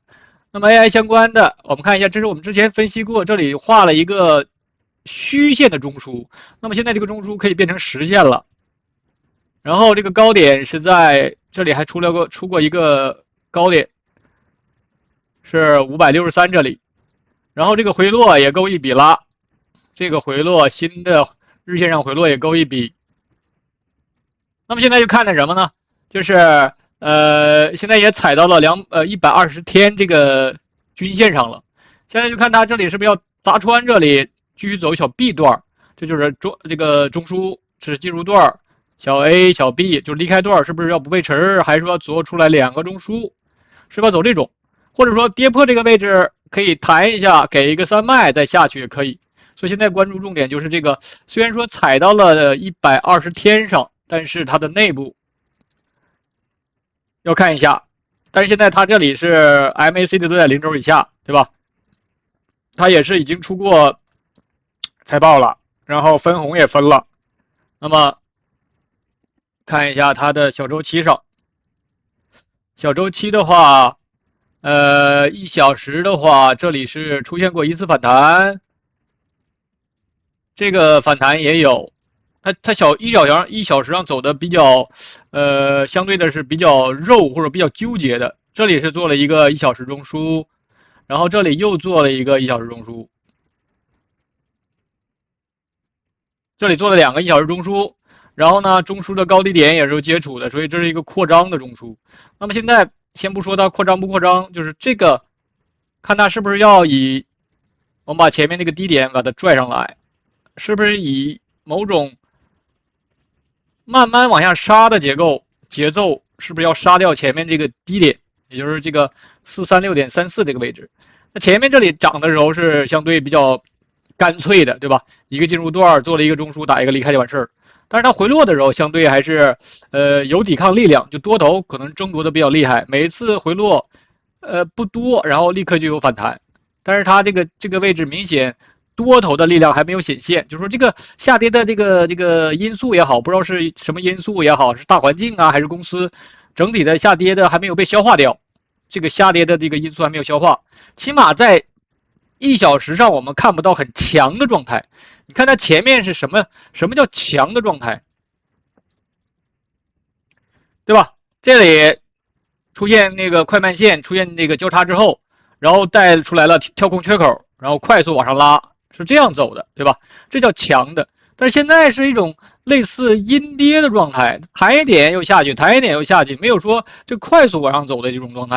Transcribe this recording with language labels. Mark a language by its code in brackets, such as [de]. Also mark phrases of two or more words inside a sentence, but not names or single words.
[zh] 那麼 AI 相關的，我們看一下，這是我們之前分析過，這裡畫了一個虛線的中樞，那麼現在這個中樞可以變成實線了。然後這個高點是在這裡，還出過一個高點，是563這裡。然後這個回落也夠一筆了，這個回落新的日線上回落也夠一筆。那麼現在就看的什麼呢？就是現在也踩到了120天這個均線上了。現在就看它這裡是不是要砸穿這裡，繼續走小 B 段，這就是這個中樞是進入段，小 A 小 B 就離開段，是不是要不背馳，還是說做出來2個中樞，是不是要走這種？或者說跌破這個位置可以彈一下，給一個3賣再下去也可以。所以現在關注重點就是這個，雖然說踩到了120天上。但是它的內部要看一下，但是現在它這裡是 MACD 都在0軸以下，對吧？它也是已經出過財報了，然後分紅也分了。那麼看一下它的小周期上，小周期的話，1 小時的話，這裡是出現過一次反彈，這個反彈也有。它1小時上走的比較，相對的是比較肉或者比較糾結的。這裡是做了一個1小時中樞，然後這裡又做了一個1小時中樞，這裡做了2個1小時中樞，然後呢，中樞的高低點也是接觸的，所以這是一個擴張的中樞。那麼現在先不說它擴張不擴張，就是這個，看它是不是要以，我們把前面那個低點把它拽上來，是不是以某種慢慢往下殺的節奏，是不是要殺掉前面這個低點，也就是這個436.34這個位置？那前面這裡漲的時候是相對比較乾脆的，對吧？一個進入段做了一個中樞，打一個離開就完事兒。但是它回落的時候，相對還是有抵抗力量，就多頭可能爭奪的比較厲害。每一次回落不多，然後立刻就有反彈。但是它這個位置明顯多頭的力量還沒有顯現，就是說這個下跌的這個因素也好，不知道是什麼因素也好，是大環境啊，還是公司整體的下跌的還沒有被消化掉，這個下跌的這個因素還沒有消化，起碼在1小時上我們看不到很強的狀態。你看它前面是什麼叫強的狀態，對吧？這裡出現那個快慢線出現那個交叉之後，然後帶出來了跳空缺口，然後快速往上拉。是這樣走的，對吧？這叫強的。但是現在是一種類似陰跌的狀態，彈一點又下去，彈一點又下去，沒有說這快速往上走的這種狀態。